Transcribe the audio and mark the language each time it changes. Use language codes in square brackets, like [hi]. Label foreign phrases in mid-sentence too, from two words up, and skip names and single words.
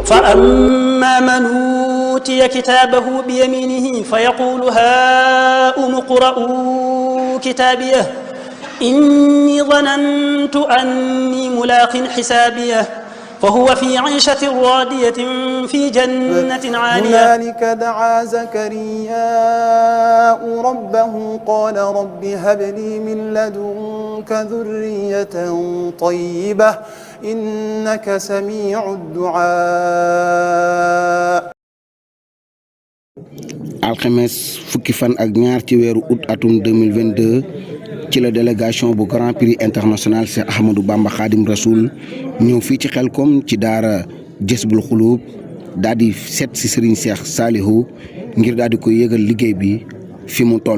[ar] فأما من أوتي كتابه بيمينه فيقول هاؤم اقرءوا كتابيه إني ظننت أني ملاق حسابيه فهو في عيشة راضية في جنة عالية. هنالك دعا زكرياء ربه قال رب هب لي من لدنك ذرية طيبة إنك سميع الدعاء. [wo] alxames fukki fan ak ñaar ci weeru août atum 2022 ci la délégation bu grand prix international Cheikh Ahmadou Bamba Khadim Rasoul ñëw fii ci Xelkom ci daara Jazbul Xuluub daal di seet si Serigne Cheikh Salihu ngir daal di koy yëgal liggéey bi fi mu toll.